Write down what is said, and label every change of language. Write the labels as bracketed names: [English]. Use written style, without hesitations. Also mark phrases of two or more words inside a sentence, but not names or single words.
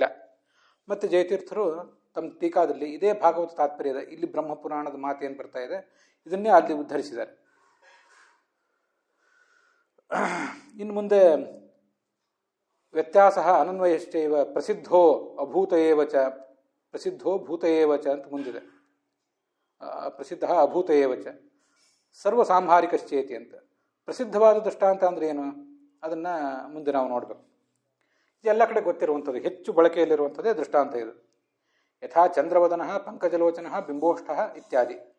[Kannada] ಮತ್ತು ಜಯತೀರ್ಥರು ತಮ್ಮ ಟೀಕಾದಲ್ಲಿ ಇದೇ ಭಾಗವತ ತಾತ್ಪರ್ಯದ, ಇಲ್ಲಿ ಬ್ರಹ್ಮಪುರಾಣದ ಮಾತು ಏನು ಬರ್ತಾ ಇದೆ ಇದನ್ನೇ ಅಲ್ಲಿ ಉದ್ಧರಿಸಿದ್ದಾರೆ. ಇನ್ನು ಮುಂದೆ [Sanskrit] ವ್ಯತ್ಯಾಸ ಅನನ್ವಯಶ್ಚೈವ ಪ್ರಸಿದ್ಧೋ ಅಭೂತ ಏವ ಚ, ಪ್ರಸಿದ್ಧೋ ಭೂತ ಏವ ಚ [Kannada] ಅಂತ ಮುಂದಿದೆ. [Sanskrit] ಪ್ರಸಿದ್ಧ ಅಭೂತ ಏವ ಚ ಸರ್ವಸಾಂಹಾರಿಕಶ್ಚೇತಿ ಅಂತ. [Kannada] ಪ್ರಸಿದ್ಧವಾದ ದೃಷ್ಟಾಂತ ಅಂದರೆ ಏನು ಅದನ್ನು ಮುಂದೆ ನಾವು ನೋಡಬೇಕು. ಇದೆಲ್ಲ ಕಡೆ ಗೊತ್ತಿರುವಂಥದ್ದು, ಹೆಚ್ಚು ಬಳಕೆಯಲ್ಲಿರುವಂಥದ್ದೇ ದೃಷ್ಟಾಂತ ಇದು. [Sanskrit] ಯಥಾ ಚಂದ್ರವದನ ಪಂಕಜಲೋಚನ ಬಿಂಬೋಷ್ಠ ಇತ್ಯಾದಿ.